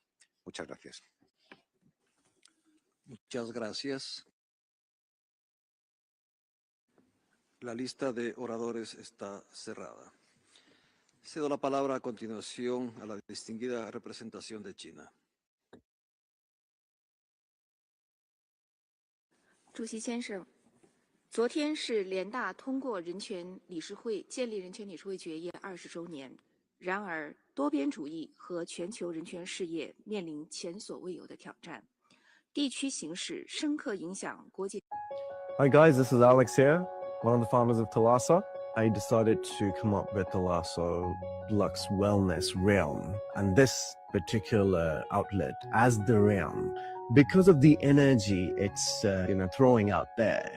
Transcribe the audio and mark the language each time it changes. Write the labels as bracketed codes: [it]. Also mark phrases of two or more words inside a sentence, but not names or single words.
[es] Muchas gracias. Muchas gracias. La lista de oradores está cerrada. Cedo la palabra a continuación a la distinguida representación de China. [zh] 主席先生，昨天是联大通过建立人权理事会决议20周年。然而，多边主义和全球人权事业面临前所未有的挑战，地区形势深刻影响国际。 [en] Hi guys, this is Alex here, one of the founders of Thalassa. I decided to come up with Thalassa Lux Wellness Realm, and this particular outlet as the realm, because of the energy it's throwing out there.